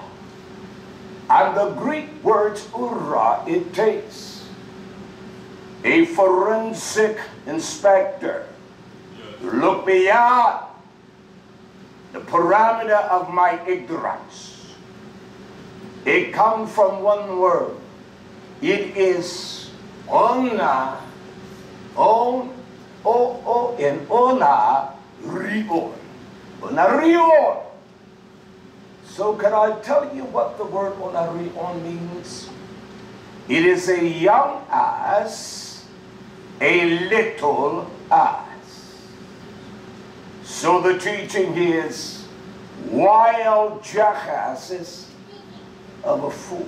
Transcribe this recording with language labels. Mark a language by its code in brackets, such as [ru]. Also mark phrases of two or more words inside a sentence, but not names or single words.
[en] And the Greek word ura, it takes a forensic inspector to look beyond the parameter of my ignorance. It comes from one word. It is ona, on, o-o-n, ona, rion. Ona rion. So can I tell you what the word ona rion means? It is a young ass, a little ass. So the teaching is wild jackasses of a fool.